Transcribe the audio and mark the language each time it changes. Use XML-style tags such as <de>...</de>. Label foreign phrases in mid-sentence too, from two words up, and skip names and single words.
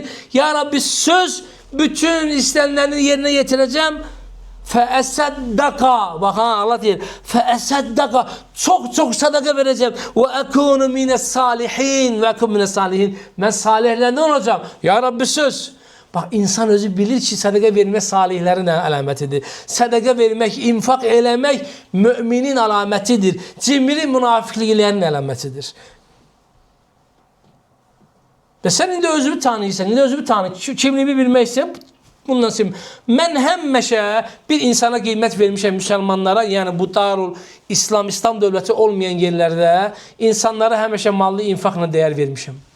<tr>Ya Rabbi söz bütün istenenlerini yerine getireceğim. Feesaddaka bak ha Allah diyor.</tr> <ar>Feesaddaka</ar> <tr>çok sadaka vereceğim.</tr> <ar>وأكون من الصالحين وأكون من الصالحين.</ar> <tr>Ben salihlerden olacağım. Ya Rabbi söz.</tr> <az>Bax, insan özü bilir ki, sədəqə vermək salihlərin əlamətidir. Sədəqə vermək, infaq eləmək müminin əlamətidir. Cimri münafiqliklərin əlamətidir. Və sən indi özünü tanıyırsan, indi özünü tanı, kimliyimi bilmək istəyən, bundan sonra mən həmişə bir insana qiymət vermişəm müsəlmanlara, yəni bu Darul İslam dövləti olmayan yerlərdə insanlara həmişə mallı infaqla dəyər vermişəm.</az>